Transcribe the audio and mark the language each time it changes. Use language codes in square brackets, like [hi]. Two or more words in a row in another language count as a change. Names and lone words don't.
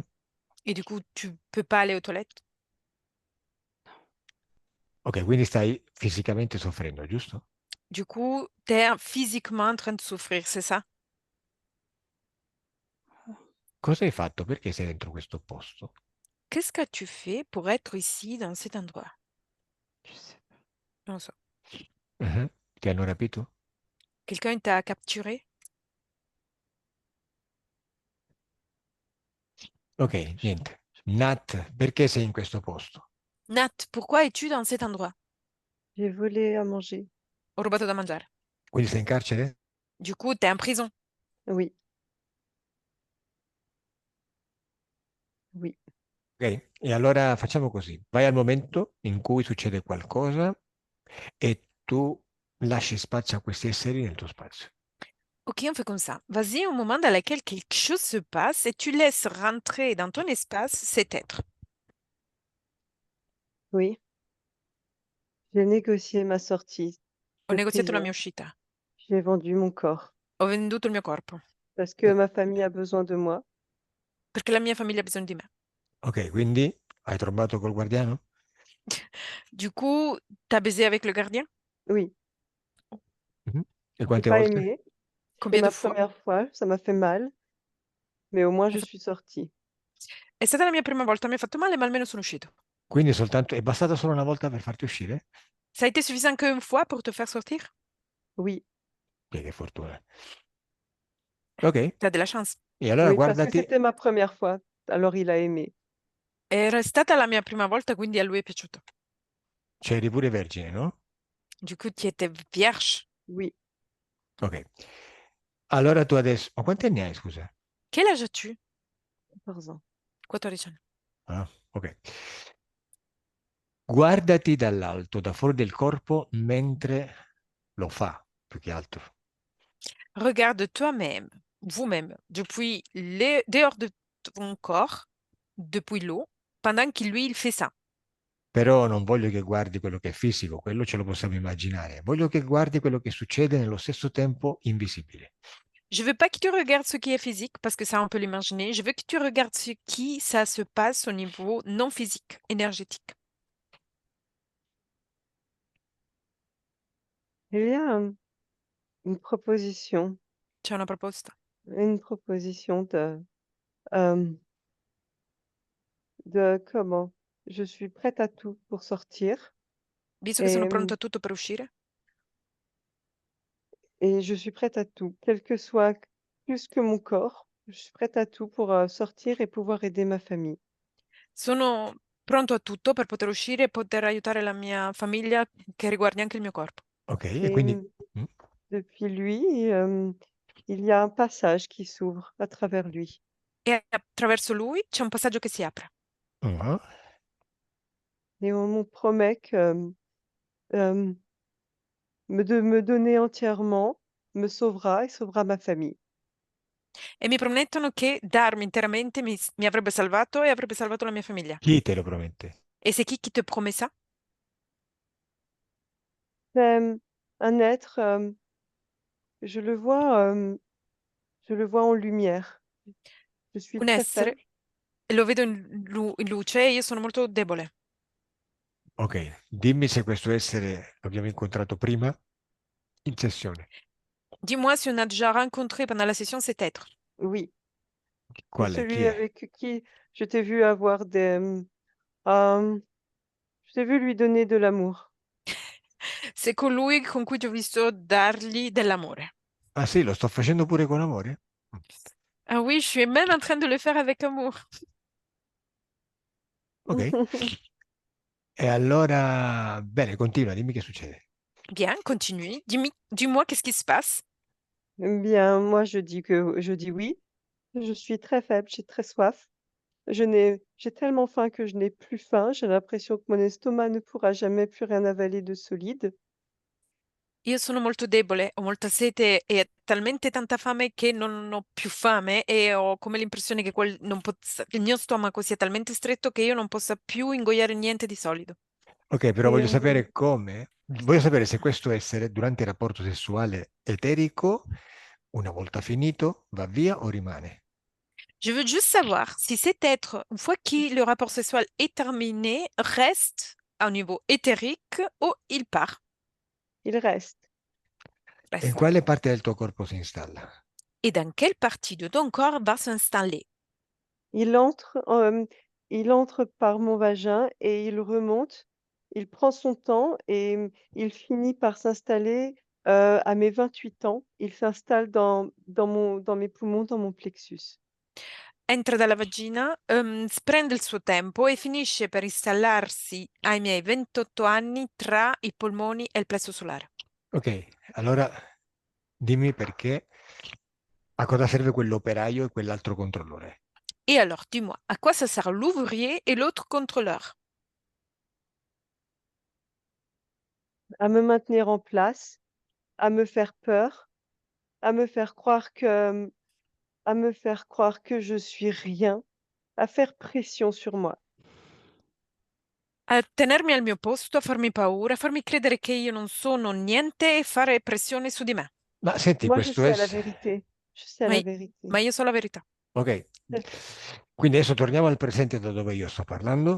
[fr] Et du coup, tu peux pas aller aux toilettes? [it] Ok, quindi stai fisicamente soffrendo, giusto? [fr] Du coup, tu es physiquement en train de souffrir, c'est ça? [it] Cosa hai fatto? Perché sei dentro questo posto? [fr] Qu'est-ce que tu fais pour être ici, dans cet endroit? Je sais pas. [it] Non lo so. Mhm. Ti hanno rapito? [fr] Quelqu'un t'a capturé? [it] Ok, niente. Nat, perché sei in questo posto? [fr] Nat, pourquoi es-tu dans cet endroit? J'ai volé à manger. [it] Ho rubato da mangiare. Quindi sei in carcere? [fr] Du coup, tu es en prison. Oui, oui. [it] Ok, e allora facciamo così. Vai al momento in cui succede qualcosa e tu lasci spazio a questi esseri nel tuo spazio. [fr] Ok, on fait comme ça. Vas-y, au moment dans lequel quelque chose se passe et tu laisses rentrer dans ton espace cet être. Oui. J'ai négocié ma sortie [it] Ho [fr] de [it] negoziato la [fr] prison. [it] mia uscita. [fr] J'ai vendu mon corps [it] Ho venduto il mio corpo [fr] parce que ma famille a besoin de moi. [it] perché la mia famiglia ha bisogno di me. Ok, quindi hai trombato col guardiano? [fr] Du coup, t'as baisé avec le gardien? Oui, [it] Mhm. E [fr] j'ai [it] quante [fr] pas [it] volte? [fr] aimé. C'était Combien de ma fois? première fois, ça m'a fait mal, mais au moins [it] Mi [fr] je [it] ha fa- [fr] suis sortie. [it] È stata la mia prima volta, mi ha fatto male, ma almeno sono uscito. Quindi è bastata solo una volta per farti uscire? [fr] Ça a été suffisant qu'une fois pour te faire sortir? Oui, [it] Che fortuna. Ok, [fr] T'as de la chance. [it] e allora [fr] oui, parce que [it] guardati, [fr] c'était ma première fois. Alors il a aimé. [it] Era stata la mia prima volta, quindi a lui è piaciuto. Cioè eri pure vergine, no? [fr] Du coup, tu étais vierge. Oui, [it] Ok. Allora tu adesso... Ma quanti anni hai, scusa? [fr] Quel âge as-tu? 14 ans. [it] 14 anni. Ah, ok. Guardati dall'alto, da fuori del corpo, mentre lo fa, più che altro. [fr] Regarde toi-même, vous-même, depuis dehors de ton corps, depuis l'eau, pendant qu'il lui, il fait ça. [it] Però non voglio che guardi quello che è fisico, quello ce lo possiamo immaginare. Voglio che guardi quello che succede nello stesso tempo invisibile. [fr] Je veux pas que tu regardes ce qui est physique parce que ça, on peut l'imaginer. Je veux que tu regardes ce qui, ça se passe au niveau non physique, énergétique. Il y a une proposition, [it] Tu as una proposta? [fr] euh, de comment je suis prête à tout pour sortir [it] Visto che sono [fr] et, [it] pronto a tutto per uscire, [fr] et je suis prête à tout, quel que soit plus que mon corps, je suis prête à tout pour sortir et pouvoir aider ma famille. [it] sono pronto a tutto per poter uscire e poter aiutare la mia famiglia che riguardi anche il mio corpo. Ok, e [fr] Et [it] quindi... Mm, [fr] depuis lui, il y a un passage qui s'ouvre à travers lui. [it] E attraverso lui c'è un passaggio che si apre. ah, [fr] Et on me promet que euh, de me donner entièrement me sauvera et sauvera ma famille. [it] E mi promettono che darmi interamente mi avrebbe salvato e avrebbe salvato la mia famiglia. chi te lo promette? [fr] Et c'est qui te promet ça? C'est un être, je le vois, je le vois en lumière. Je suis [it] Un [fr] très [it] essere. [fr] faible. [it] E lo vedo in luce e io sono molto debole. Ok, dimmi se questo essere l'abbiamo incontrato prima in sessione. [fr] Dis-moi si on a déjà rencontré pendant la session cet être. Oui, c'est [it] Qual è? Chi [fr] celui [it] è? [fr] avec qui je t'ai vu avoir euh, je t'ai vu lui donner de l'amour. [it] C'est colui con cui ti ho visto dargli dell'amore. Ah sì, lo sto facendo pure con amore? [fr] Ah oui, je suis même en train de le faire avec amour. Ok. [it] E allora, bene, continua, dimmi che succede. [fr] Bien, continue. Dis-moi qu'est-ce qui se passe. Eh bien, moi, je dis oui. Je suis très faible, j'ai très soif. J'ai tellement faim que je n'ai plus faim. J'ai l'impression que mon estomac ne pourra jamais plus rien avaler de solide. [it] Io sono molto debole, ho molta sete e talmente tanta fame che non ho più fame e ho come l'impressione che il mio stomaco sia talmente stretto che io non possa più ingoiare niente di solido. Ok, però [fr] Et [it] voglio sapere come, voglio sapere se questo essere durante il rapporto sessuale eterico, una volta finito, va via o rimane. [fr] Je veux juste savoir si cet être, une fois que le rapport sexuel est terminé, reste au niveau éthérique ou il part. il reste. [it] E in [fr] Reste. [it] quale parte del tuo corpo si installa? [fr] Et dans quelle partie de ton corps va s'installer? Il entre, il entre par mon vagin et il remonte. Il prend son temps et il finit par s'installer à mes 28 ans. Il s'installe dans mes poumons, dans mon plexus. [it] Entra dalla vagina, prende il suo tempo e finisce per installarsi ai miei 28 anni tra i polmoni e il plesso solare. Ok, allora dimmi perché, a cosa serve quell'operaio e quell'altro controllore. [fr] Et alors, dis-moi, à quoi ça sert l'ouvrier et l'autre contrôleur? À me maintenir en place, à me faire peur, à me faire croire que, à me faire croire que je suis rien, à faire pression sur moi. [it] A tenermi al mio posto, a farmi paura, a farmi credere che io non sono niente e fare pressione su di me. Ma senti, [fr] Moi, je [it] questo [fr] sais la [it] essere... [fr] vérité. Je sais [it] Ma, [fr] la [it] i- [fr] vérité. [it] ma io so la verità. Ok, quindi adesso torniamo al presente da dove io sto parlando